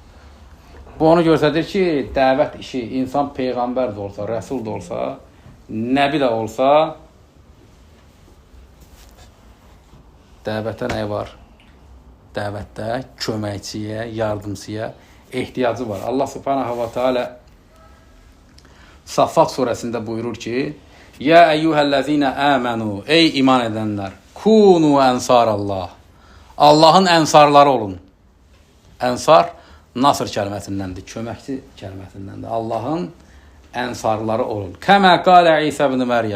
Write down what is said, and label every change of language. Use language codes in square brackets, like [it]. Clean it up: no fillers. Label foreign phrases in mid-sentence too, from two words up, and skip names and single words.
[az] Bu onu göstərir ki, dəvət işi insan peyğəmbər də olsa, rəsul da olsa, nəbi də olsa, dəvətə nə var? Dəvətdə köməkçiyə, yardımçıya ehtiyacı var. Allah [ar] سبحانه وتعالى [az] Saffat surəsində buyurur ki, [ar] يا أيها الذين آمنوا, [az] ey iman edənlər, [ar] كونوا أنصار الله, [az] Allahın ənsarları olun. Ənsar, Nasr kəlməsindəndir, köməkçi kəlməsindəndir. Allahın ənsarları olun. [ar] كما قال عيسى ابن مريم.